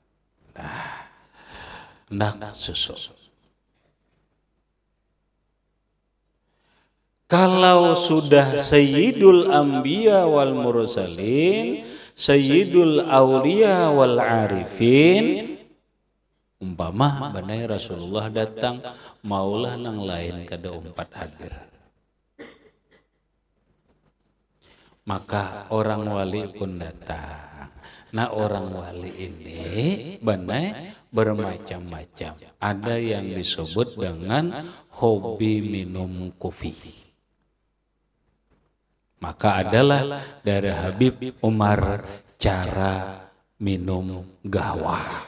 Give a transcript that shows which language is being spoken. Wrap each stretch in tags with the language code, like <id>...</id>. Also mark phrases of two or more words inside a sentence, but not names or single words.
<bjn>Nah, susu. Kalau sudah Sayyidul Anbiya wal Mursalin, Sayyidul Auliya wal Arifin, umpama banai Rasulullah datang, maulah nang lain kada umpat hadir.</bjn> <id>Maka orang wali pun datang.</id> <bjn>Nah, orang wali ini banai bermacam-macam.</bjn> <id>Ada yang disebut dengan hobi minum kopi. Maka adalah dari Habib Umar cara minum gawah.</id>